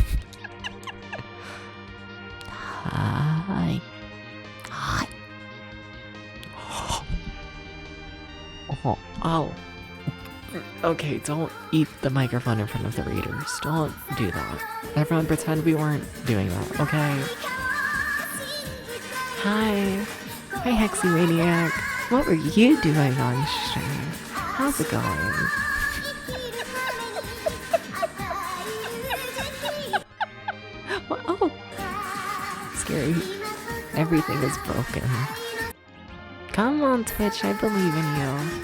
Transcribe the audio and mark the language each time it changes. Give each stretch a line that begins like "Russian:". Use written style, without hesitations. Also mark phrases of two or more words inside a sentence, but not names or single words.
English: Hi. Hi. Oh. Oh. Okay, don't eat the microphone in front of the readers. Don't do that. Everyone pretend we weren't doing that, okay? Hi. Hi, Hexy Maniac. What were you doing on stream? How's it going? What? Oh. Scary. Everything is broken. Come on, Twitch, I believe in you.